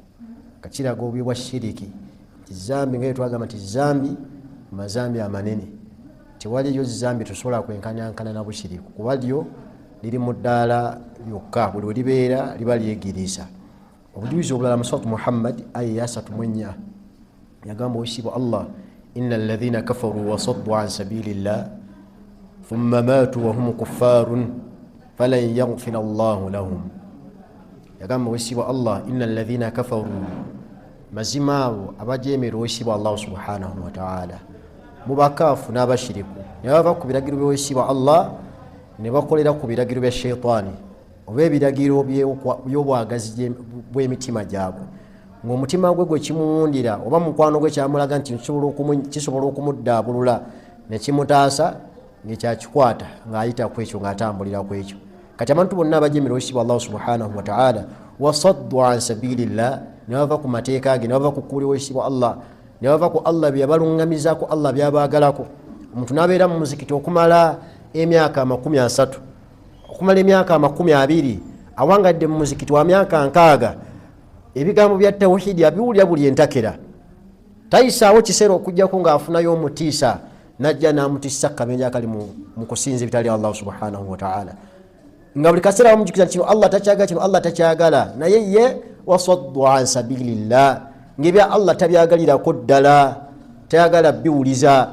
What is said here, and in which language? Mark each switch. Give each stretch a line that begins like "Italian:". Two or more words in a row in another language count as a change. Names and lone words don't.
Ganda: Kakiraga obubi bwa shiriki nti zambi nga twagamba nti zambi mazambi amanene, tewaliyo zambi tusobola kwenkanyankana na bushiriku kuba lyo liri mu ddaala lyokka, buli libeera liba lyegiriisa. Obujulizi obulala mu suratu Muhammad aya ya 34 yagamba owekitiibwa Allah
Arabic: إن الذين كفروا وصدوا عن سبيل الله ثم ماتوا وهم كفار فلن يغفر الله لهم.
Ganda: Yagamba owekitiibwa Allah
Arabic: إن الذين كفروا,
Ganda: mazima abo abajeemera owekitiibwa Allah
Arabic: سبحانه وتعالى,
Ganda: mubakaafu n'abashiriku ne bava ku biragiro by'owekitiibwa Allah ne bakolera ku biragiro bya shaytaani oba ebiragiro by'obwagazi bw'emitima gyabwe, ng'omutima gwe gwe kimuwundira oba mukwano gwe kyamulaga nti kisobola okumuddaabulula ne kimutaasa ng'ekyakikwata ng'ayita ku ekyo ng'atambulira ku ekyo. Kati abantu bonna abajeemera owekitiibwa Allah
Arabic: سبحانه وتعالى وصدوا عن سبيل الله,
Ganda: ne bava ku mateeka ge, ne bava ku kkuulira owekitiibwa Allah, ne bava ku Allah byabalungamizako, Allah byabaagalako. Omuntu n'abeera mu muzikiti okumala emyaka 30, okumala emyaka 20, awangadde mu muzikiti wa myaka 60, ebigambo bya tawhidi abiwulira buli entakera, tayisaawo kiseera okujjako ng'afunayo omutiisa najja n'amutiisa akabenje akali mu kusinza ebitali Allah
Arabic: سبحانه وتعالى,
Ganda: nga buli kaseera bamujjukiza kino Allah takyagala, kino Allah takyagala, naye ye
Arabic: وصدوا عن سبيل الله,
Ganda: ng'ebya Allah tabyagalirako ddala, tayagala biwuliza.